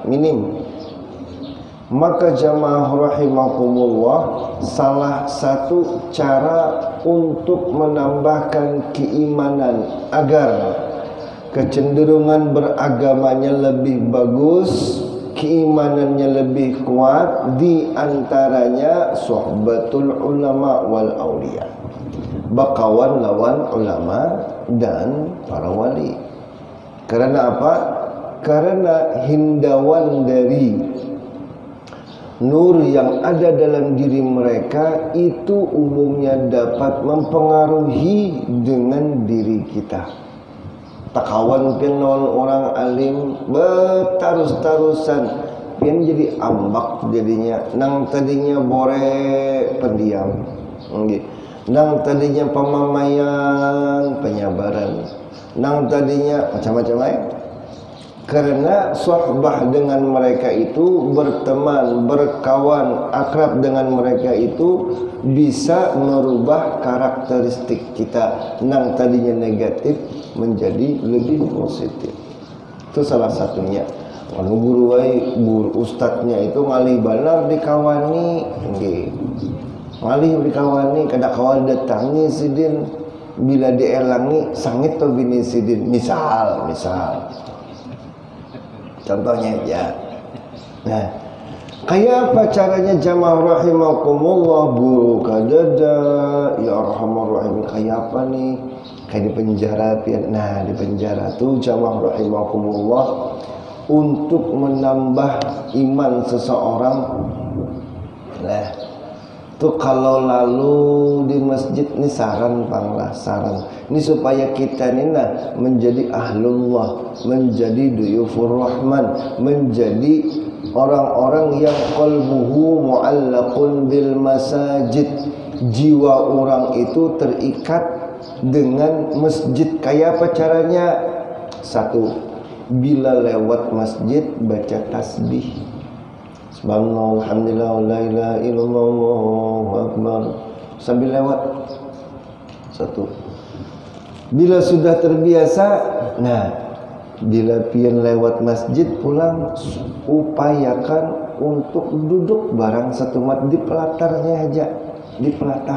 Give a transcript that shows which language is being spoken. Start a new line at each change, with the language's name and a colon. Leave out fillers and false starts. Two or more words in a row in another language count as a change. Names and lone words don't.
Indonesian: minim, maka jamaah rahimakumullah, salah satu cara untuk menambahkan keimanan agar kecenderungan beragamanya lebih bagus, keimanannya lebih kuat, di antaranya
Arabic: صحبة العلماء والأولياء,
Banjar: bakawan lawan ulama dan para wali.
Indonesian: Karena apa? Karena hindauan dari nur yang ada dalam diri mereka itu umumnya dapat mempengaruhi dengan diri kita.
Banjar: Takawan pian lawan orang alim betarus-tarusan pian jadi ambak jadinya. Nang tadinya bore pendiam, nang tadinya pemamaian penyabaran, nang tadinya macam-macam lain.
Indonesian: Karena sohbah dengan mereka itu, berteman, berkawan, akrab dengan mereka itu bisa merubah karakteristik kita yang tadinya negatif menjadi lebih positif. Itu salah satunya.
Banjar: Kalau guru ustadznya itu ngalih banar dikawani, ngalih dikawani, kada kawan datangi sidin, bila dielangi sangit to bini sidin.
Indonesian: Misal. Contohnya ya.
Banjar: Nah, kayak apa caranya jamaah rahimakumullah guru kadada
Arabic: يا أرحم الراحمين,
Banjar: kayak apa nih?
Indonesian: Kayak di penjara. Nah, di penjara tuh jamaah rahimakumullah untuk menambah iman seseorang. Nah, tuh kalau lalu di masjid ini saran ini supaya kita ini menjadi ahlullah, menjadi
Arabic: ضيوف الرحمن,
Indonesian: menjadi orang-orang yang
Arabic: قلبه معلق بالمساجد.
Indonesian: Jiwa orang itu terikat dengan masjid.
Banjar: Kayak apa caranya?
Indonesian: Satu, bila lewat masjid baca tasbih.
Arabic: سبحان الله، الحمد لله، لا إله إلا الله، الله أكبر.
Indonesian: Sambil lewat. Satu.
Banjar: Bila sudah terbiasa, nah, bila pian lewat masjid pulang, upayakan untuk duduk barang satu mat di pelatarnya aja, di pelatar.